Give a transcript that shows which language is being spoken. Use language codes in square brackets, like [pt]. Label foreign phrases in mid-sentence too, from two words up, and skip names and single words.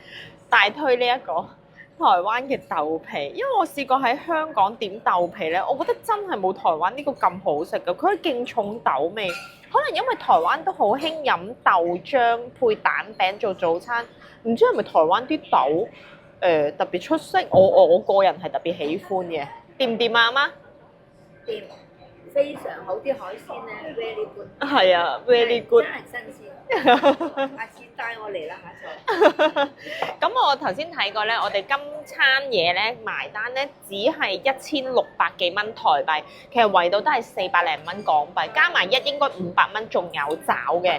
[yue] 大推呢一個台灣嘅豆皮，因為我試過喺香港點豆皮咧，我覺得真係冇台灣呢個咁好食㗎，佢係勁重豆味。可能因為台灣都好興飲豆漿配蛋餅做早餐，唔知係咪台灣啲豆特別出色，我個人係特別喜歡嘅。掂唔掂啊，阿媽？掂，非常好，啲海鮮咧 [en] very good。 [yue] 係啊 ， [en] very good。 [yue] 真係新鮮。下次帶我嚟啦，下次。咁我頭先睇過咧，我哋今餐嘢咧埋單咧只係1600幾蚊台幣，其實圍到都係400零蚊港幣，加埋應該500蚊仲有找嘅。